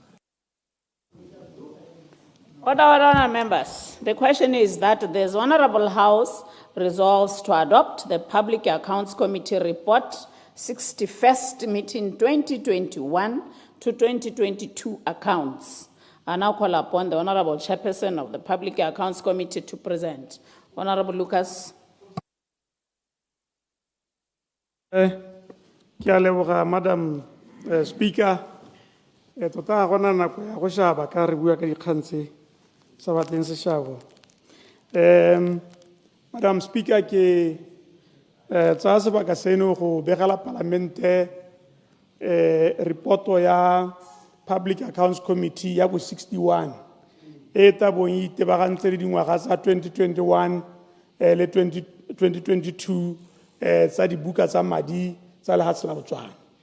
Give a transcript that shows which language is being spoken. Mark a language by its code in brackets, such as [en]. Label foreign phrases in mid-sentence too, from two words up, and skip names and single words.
[en] Honorable members, the question is that this Honorable House resolves to adopt the Public Accounts Committee report, 61st meeting, 2021 to 2022 accounts. I now call upon the Honorable Chairperson of the Public Accounts Committee to present. Honorable Lucas. [tn] Ke a leboga, [en] Madam Speaker. [tn] Tota gona nako ya go shaba ka re bua ka dikgang tse sa batleng seshabo. [en] Madam Speaker, [tn] ke tsaya sebaka seno go begela Palamente reporto ya Public Accounts Committee ya bo 61 e tabong e itebagantse le dingwaga tsa 2021 le 2022 tsa dibuka tsa madi tsa lefatshe la Botswana.